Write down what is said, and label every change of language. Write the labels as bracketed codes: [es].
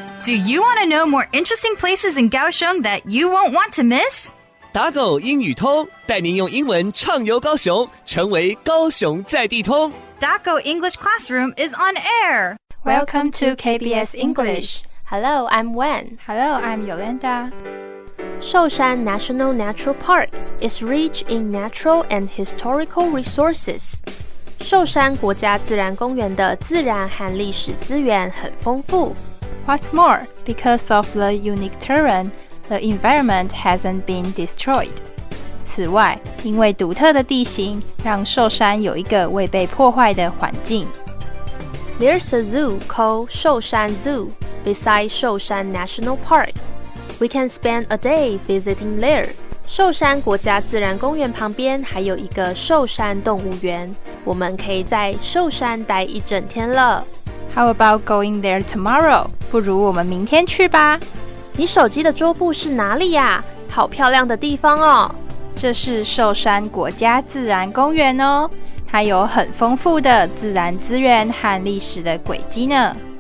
[en] Do you want to know more interesting places in Kaohsiung that you won't want to miss? [zh] 打狗英语通，带您用英文畅游高雄，成为高雄在地通。 [en] Daco English Classroom is on air. Welcome to KBS English. Hello, I'm Wen. Hello, I'm Yolanda. Shoushan National Natural Park is rich in natural and historical resources. [zh] 寿山国家自然公园的自然和历史资源很丰富。 [en] What's more, because of the unique terrain, the environment hasn't been destroyed. [zh] 此外，因为独特的地形，让寿山有一个未被破坏的环境。 [en] There's a zoo called Shoushan Zoo beside Shoushan National Park. We can spend a day visiting there. [zh] 寿山国家自然公园旁边还有一个寿山动物园，我们可以在寿山待一整天了。 [en] How about going there tomorrow? [zh] 不如我们明天去吧。你手机的桌布是哪里呀？好漂亮的地方哦！这是寿山国家自然公园哦，它有很丰富的自然资源和历史的轨迹呢。